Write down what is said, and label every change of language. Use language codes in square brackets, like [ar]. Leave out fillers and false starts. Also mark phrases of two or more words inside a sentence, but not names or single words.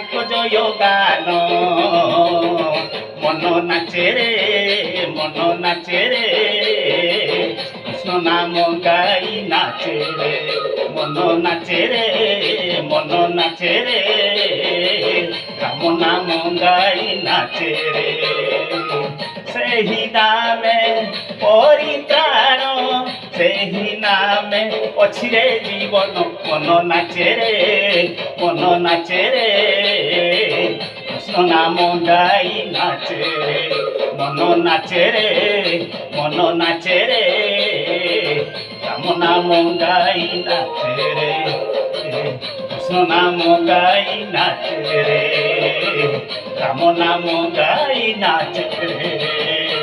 [bn] জয় গান মন নাচে রে মন নাচে রে কৃষ্ণ নাম গাই নাচে রে মন নাচে রে মন নাচে রে রাম নাম গাই নাচে রে [or] ସେହି ନାମେ ପରିତ୍ରାଣ ସେହି ନାମେ ଅଛି ରେ ଜୀବନ ମନ ନାଚେ ରେ ମନ ନାଚେ ରେ କୃଷ୍ଣ ନାମ ଗାଇ ନାଚେ ରେ ମନ ନାଚେ ରେ ମନ ନାଚେ ରେ ରାମ ନାମ ଗାଇ ନାଚେ ରେ [bn] কৃষ্ণ নাম গাই নাচে রে রাম নাম গাই নাচে রে